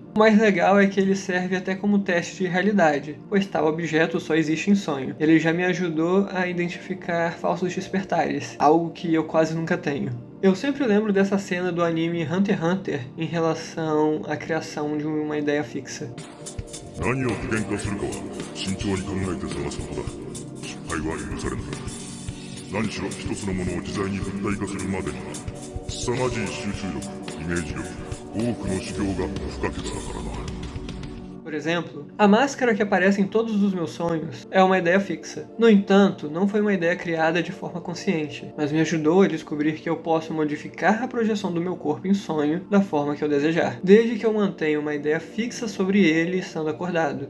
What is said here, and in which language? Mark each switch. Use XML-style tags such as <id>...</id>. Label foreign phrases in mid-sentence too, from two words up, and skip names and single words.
<pt>O mais legal é que ele serve até como teste de realidade, pois tal objeto só existe em sonho. Ele já me ajudou a identificar falsos despertares, algo que eu quase nunca tenho. Eu sempre lembro dessa cena do anime Hunter x Hunter em relação à criação de uma ideia fixa.</pt> <ja>何を具現化するかは慎重に考えて探すことだ。失敗は許されない。何しろ一つのものを自在に具体化するまでには凄まじい集中力、イメージ力、多くの修行が不可欠だからな。</ja> <pt>Por exemplo, a máscara que aparece em todos os meus sonhos é uma ideia fixa. No entanto, não foi uma ideia criada de forma consciente, mas me ajudou a descobrir que eu posso modificar a projeção do meu corpo em sonho da forma que eu desejar, desde que eu mantenha uma ideia fixa sobre ele estando acordado.</pt>